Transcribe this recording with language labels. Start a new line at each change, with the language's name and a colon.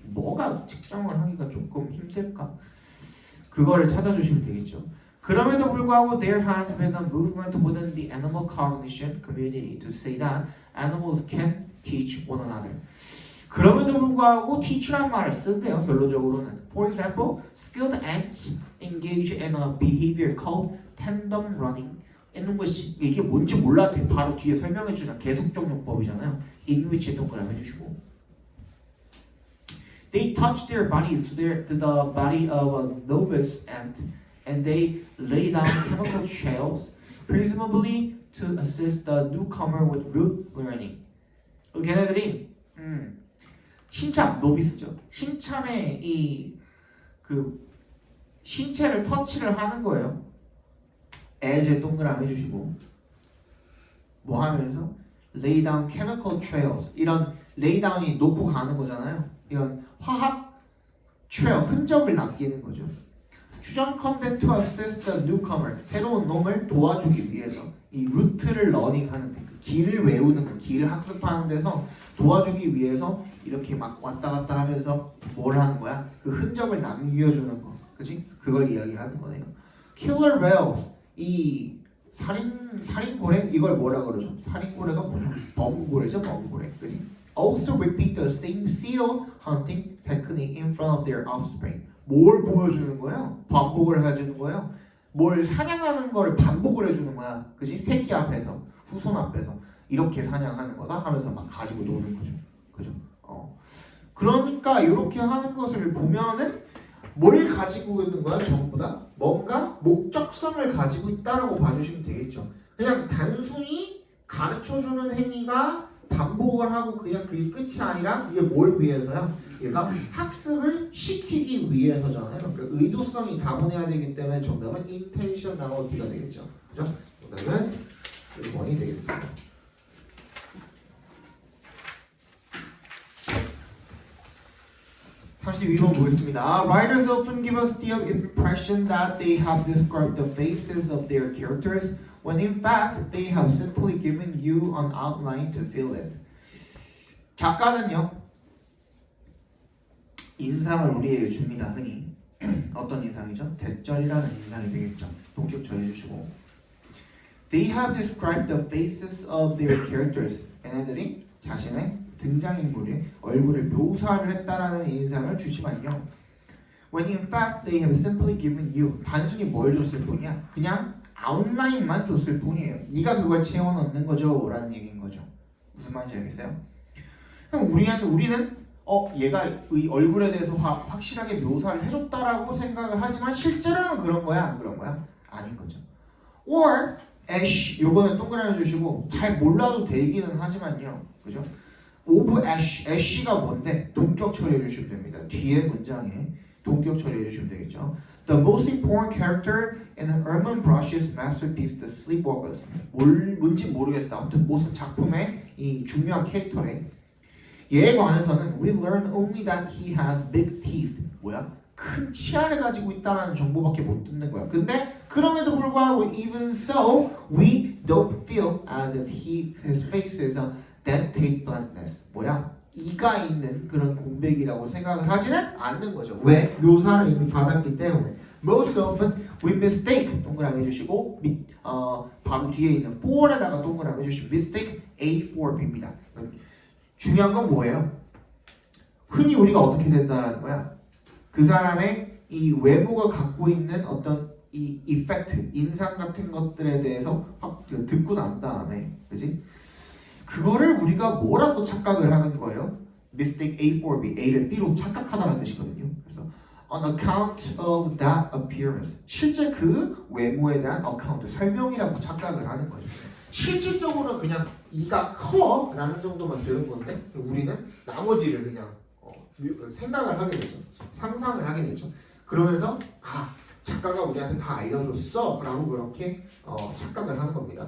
Korean: 뭐가 측정을 하기가 조금 힘들까? 그거를 찾아주시면 되겠죠. 그럼에도 불구하고
English: there has been a movement within the animal cognition community to say that animals can teach one another.
Korean: 그럼에도 불구하고 teach란 말을 쓴대요. 결론적으로는.
English: For example, skilled ants engage in a behavior called tandem running.
Korean: in which 이게 뭔지 몰라도 바로 뒤에 설명해주는 계속적 용법이잖아요. in which에 동그라미 해주시고
English: They touch their bodies to the body of a novice ant and they lay down chemical trails presumably to assist the newcomer with root learning.
Korean: 걔네들이 신참, 노비스죠. 신참의 이 그 신체를 터치를 하는 거예요. as에 동그라미 해주시고 뭐 하면서
English: lay down chemical trails
Korean: 이런 lay down이 놓고 가는 거잖아요. 이런 화학 trail 흔적을 남기는 거죠. 추정컨대
English: to assist the newcomer
Korean: 새로운 놈을 도와주기 위해서 이 루트를 러닝하는 그 길을 외우는 거, 길을 학습하는 데서 도와주기 위해서 이렇게 막 왔다 갔다 하면서 뭘 하는 거야? 그 흔적을 남겨주는 거, 그지? 그걸 이야기하는 거네요.
English: Killer whales
Korean: 이 살인고래 이걸 뭐라 그러죠? 살인고래가 뭐야? 범고래죠, 범고래, 그지?
English: also repeat the same seal hunting technique in front of their offspring.
Korean: 뭘 보여주는 거예요? 반복을 해주는 거예요. 뭘 사냥하는 거를 반복을 해주는 거야. 그지? 새끼 앞에서, 후손 앞에서 이렇게 사냥하는 거다 하면서 막 가지고 노는 거죠. 그죠? 그러니까 이렇게 하는 것을 보면은 뭘 가지고 있는 거야? 전부 다 뭔가 목적성을 가지고 있다라고 봐주시면 되겠죠. 그냥 단순히 가르쳐주는 행위가 반복을 하고 그냥 그게 끝이 아니라 이게 뭘 위해서요? 얘가 학습을 시키기 위해서잖아요. 그러니까 의도성이 다분해야 되기 때문에 정답은 intentionality가 되겠죠. 그죠? 정답은 1번이 되겠습니다. 32번 보겠습니다.
English: Writers often give us the impression that they have described the faces of their characters when in fact they have simply given you an outline to fill in.
Korean: 작가는요 인상을 우리에게 줍니다. 흔히 어떤 인상이죠? 대절이라는 인상이 되겠죠. 동격 처리해주시고
English: They have described the faces of their characters.
Korean: 얘네들이 자신의 등장인물의 얼굴을 묘사를 했다라는 인상을 주지만요.
English: When in fact they have simply given you.
Korean: 단순히 뭘 줬을 뿐이야. 그냥 아웃라인만 줬을 뿐이에요. 네가 그걸 채워 넣는 거죠 라는 얘기인 거죠. 무슨 말인지 알겠어요? 그럼 우리는 얘가 이 얼굴에 대해서 확실하게 묘사를 해줬다라고 생각을 하지만 실제로는 그런 거야 안 그런 거야? 아닌 거죠.
English: Or Ash
Korean: 요거는 동그라미 주시고 잘 몰라도 되기는 하지만요. 그죠? Of Ash, Ash가 뭔데? 동격 처리해 주시면 됩니다. 뒤에 문장에 동격 처리해 주시면 되겠죠.
English: The most important character in Herman Broch's masterpiece, The Sleepwalkers.
Korean: 뭔지 모르겠어. 아무튼 무슨 작품의 이 중요한 캐릭터래. 얘에 관해서는
English: we learn only that he has big teeth.
Korean: 뭐야? 큰 치아를 가지고 있다는 정보밖에 못 듣는 거야. 근데 그럼에도 불구하고
English: even so, we don't feel as if his face is a dentate bluntness.
Korean: 뭐야? 이가 있는 그런 공백이라고 생각을 하지는 않는 거죠. 왜? 묘사를 이미 받았기 때문에.
English: Most often we mistake
Korean: 동그라미 해주시고 바로 뒤에 있는 for에다가 동그라미 해주시면 mistake A for B입니다. 중요한 건 뭐예요? 흔히 우리가 어떻게 된다는 거야? 그 사람의 이 외모가 갖고 있는 어떤 이 이펙트, 인상 같은 것들에 대해서 확 듣고 난 다음에, 그지? 그거를 우리가 뭐라고 착각을 하는 거예요?
English: Mistake A for B,
Korean: A를 B로 착각하다는 뜻이거든요. 그래서
English: on account of that appearance,
Korean: 실제 그 외모에 대한 account, 설명이라고 착각을 하는 거죠. 실질적으로 그냥 이가 커 라는 정도만 들은 건데 우리는 나머지를 그냥 생각을 하게 되죠. 상상을 하게 되죠. 그러면서 작가가 우리한테 다 알려줬어 라고 그렇게 착각을 하는 겁니다.